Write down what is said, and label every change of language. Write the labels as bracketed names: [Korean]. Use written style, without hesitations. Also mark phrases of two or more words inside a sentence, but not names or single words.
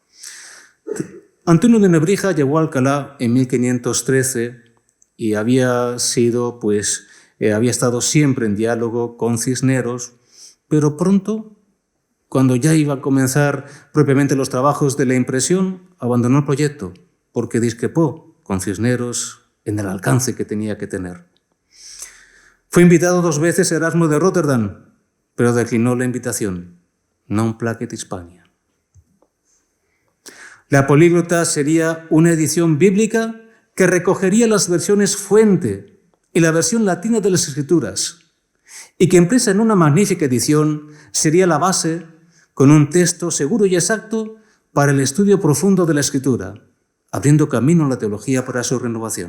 [Spanish] Antonio de Nebrija llegó a Alcalá en 1513 y había estado siempre en diálogo con Cisneros, pero pronto, cuando ya iba a comenzar propiamente los trabajos de la impresión, abandonó el proyecto porque discrepó con Cisneros en el alcance que tenía que tener. Fue invitado 2 veces Erasmo de Rotterdam, pero declinó la invitación. [Latin] Non placet Hispania. [Spanish] La Políglota sería una edición bíblica que recogería las versiones fuente y la versión latina de las Escrituras, y que impresa en una magnífica edición sería la base con un texto seguro y exacto para el estudio profundo de la Escritura, abriendo camino a la teología para su renovación.